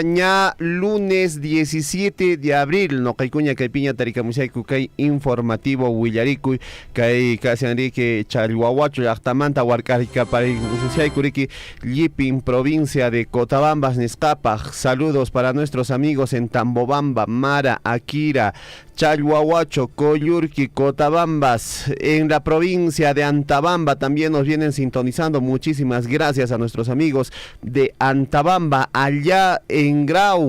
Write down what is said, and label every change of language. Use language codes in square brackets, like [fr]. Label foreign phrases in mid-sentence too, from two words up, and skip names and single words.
[qu] ña [es] lunes 17 de abril [qu] noqaykuña kaypiña tarikamushayku kay informativo Willaricui kay kashanriki Challwawachu llaqtamanta warkarikaparikushayku riki Llipin [es] provincia de Cotabambas [qu] nisqapaq. [es] Saludos para nuestros amigos en Tambobamba, Mara, Akira, Challwawacho, Coyurqui, Cotabambas, en la provincia de Antabamba también nos vienen sintonizando. Muchísimas gracias a nuestros amigos de Antabamba, allá en Grau.